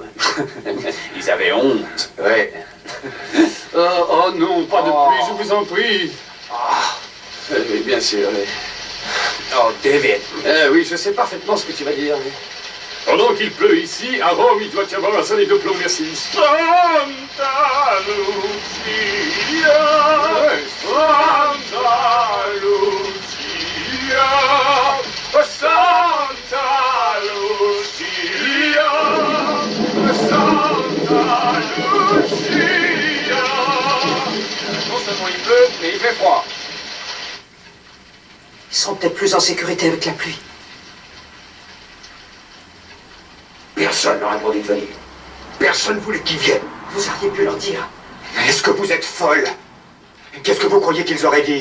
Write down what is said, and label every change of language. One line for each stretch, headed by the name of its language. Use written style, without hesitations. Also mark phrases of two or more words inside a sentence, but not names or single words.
French: Ils avaient honte. Ouais. Oh non, pas de pluie, je vous en prie. Oui, bien sûr, oui. Oh, David. Oui, je sais parfaitement ce que tu vas dire, oui. Pendant qu'il pleut ici, à Rome, il doit y avoir un soleil de plomb, merci. Santa Lucia, Santa Lucia, Santa Lucia, Santa Lucia. Non seulement il pleut, mais il fait froid. Ils seront peut-être plus en sécurité avec la pluie. Personne n'a répondu de venir. Personne voulait qu'ils viennent. Vous auriez pu leur dire. Est-ce que vous êtes folle? Qu'est-ce que vous croyez qu'ils auraient dit?